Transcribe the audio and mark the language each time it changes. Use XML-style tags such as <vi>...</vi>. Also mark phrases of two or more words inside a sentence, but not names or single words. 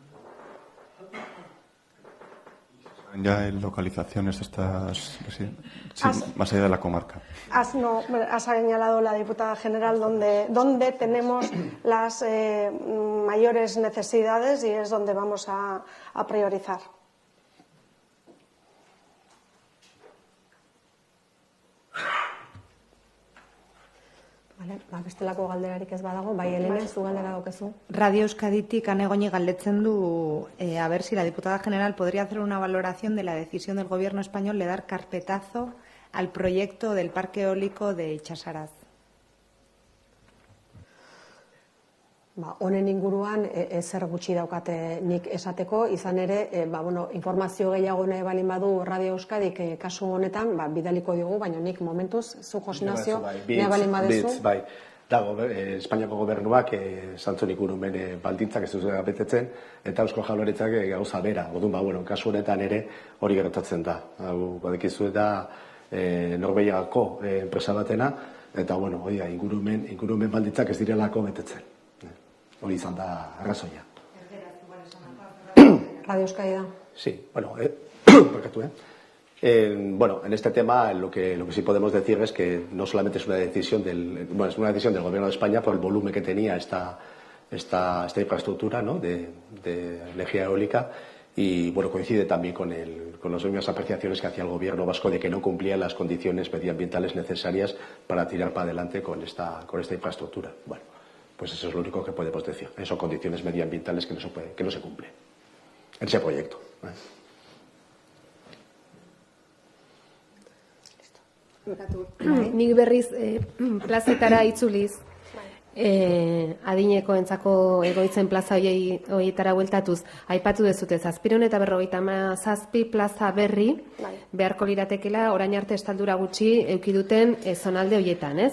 <es>Ya en localizaciones de estas, sí, más allá de la comarca. Ha señalado la diputada general donde tenemos las mayores necesidades, y es donde vamos a priorizar.</es> <eu>Bestelako galderarik ez badago, bai, Elena, zu galdera daukazu. Radio Euskaditik Anegoñi galdetzen du</eu> <es>a ver si la diputada general podría hacer una valoración de la decisión del Gobierno español de dar carpetazo al proyecto del parque eólico de Itxasaraz.</es> <eu>Honen inguruan ezer gutxi daukate nik esateko, izan ere, informazio gehiago nahi balin badu Radio Euskadik kasu honetan, bidaliko digu, baina nik momentuz, zu Josinazio, nahi balin badezu. Bai, dago, Espainiako gobernuak zantzun ingurumen baldintzak ez duzera betetzen, eta Eusko Jaurlaritzak gauza bera. Orduan, kasu honetan ere hori gertatzen da. Badekizu eta Norvegiako enpresa batena, eta ingurumen baldintzak ez direlako betetzen. Hori izan da arrazoia. Radio Euskadi da.</eu> <es>Sí, bueno, en este tema lo que sí podemos decir es que no solamente es una decisión es una decisión del Gobierno de España por el volumen que tenía esta infraestructura, ¿no?, de energía eólica, y coincide también con las mismas apreciaciones que hacía el Gobierno vasco de que no cumplía las condiciones medioambientales necesarias para tirar para adelante con esta infraestructura. Bueno, pues eso es lo único que podemos decir. Son condiciones medioambientales que no se cumplen en ese proyecto.</es> <eu>Nik berriz plazetara itzuliz, adinekoentzako egoitzen plaza horietara bueltatuz, aipatu dezute 757 plaza berri beharko liratekela orain arte estaldura gutxi eduki duten zonalde horietan, ez?</eu>